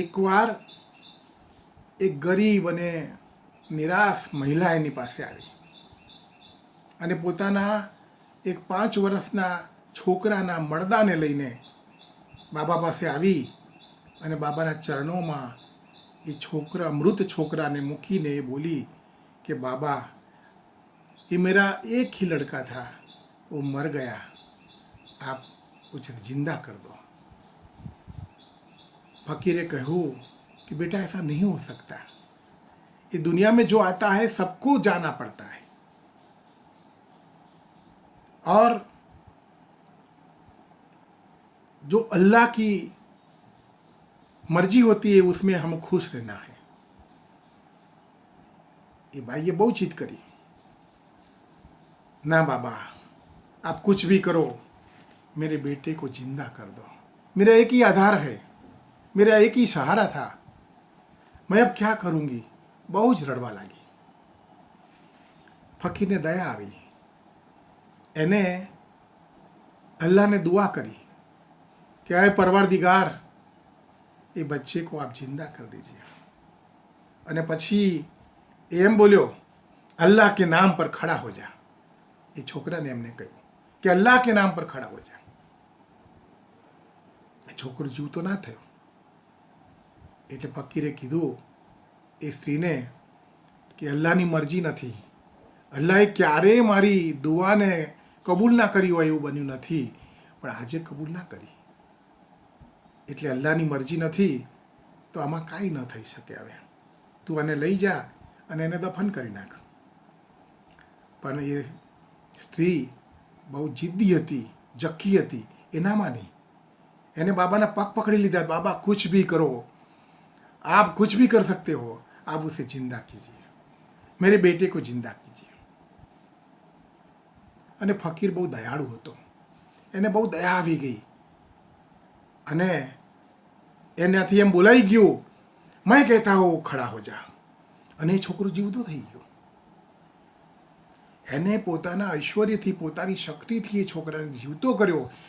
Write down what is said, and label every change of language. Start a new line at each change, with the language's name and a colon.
Gujarati: એકવાર એક ગરીબ અને નિરાશ મહિલા એની પાસે આવી અને પોતાના એક 5 વર્ષના છોકરાના મરદાને લઈને બાબા પાસે આવી અને બાબાના ચરણોમાં એ મૃત છોકરાને મૂકીને એ બોલી કે બાબા,
Hindi: ये मेरा एक ही लड़का था, वो मर गया, आप उसे जिंदा कर दो। फकीर कहूँ कि बेटा ऐसा नहीं हो सकता, ये दुनिया में जो आता है सबको जाना पड़ता है और जो अल्लाह की मर्जी होती है उसमें हम खुश रहना है। ये भाई बहुत जिद करी, ना बाबा आप कुछ भी करो, मेरे बेटे को जिंदा कर दो। मेरा एक ही आधार है, मेरा एक ही सहारा था, मैं अब क्या करूँगी?
Gujarati: બહુ જ રડવા લાગી. ફકીરને દયા આવી. એને અલ્લાહને દુઆ કરી
Hindi: कि आए परवरदिगार ये बच्चे को आप जिंदा कर दीजिए.
Gujarati: અને પછી એમ બોલ્યો
Hindi: अल्लाह के नाम पर खड़ा हो जा.
Gujarati: એ છોકરાને એમને કહ્યું કે
Hindi: અલ્લાહ કે નામ પર ખડા હો જા.
Gujarati: એ છોકરો જીવતો ના થયો. એટલે ફકીરે કીધું એ સ્ત્રીને કે અલ્લાહની મરજી નથી, અલ્લાહે ક્યારેય મારી દુઆને કબૂલ ના કરી હોય એવું બન્યું નથી, પણ આજે કબૂલ ના કરી એટલે અલ્લાહની મરજી નથી તો આમાં કાંઈ ન થઈ શકે. હવે તું આને લઈ જા અને એને દફન કરી નાખ. પણ એ સ્ત્રી બહુ જિદ્દી હતી, જક્કી હતી, એનામાં નહીં. એને બાબાના પગ પકડી લીધા.
Hindi: બાબા કુછ ભી કરો, आप कुछ भी कर सकते हो, आप उसे जिंदा कीजिए, मेरे बेटे को जिंदा कीजिए.
Gujarati: અને ફકીર બહુ દયાળુ હતો, એને બહુ દયા આવી ગઈ અને એનાથી એમ બોલાઈ ગયું
Hindi: મેં કહેતા હું ખડા હો જા.
Gujarati: અને એ છોકરો જીવતો થઈ ગયો. એને પોતાના ઐશ્વર્યથી, પોતાની શક્તિથી એ છોકરાને જીવતો કર્યો.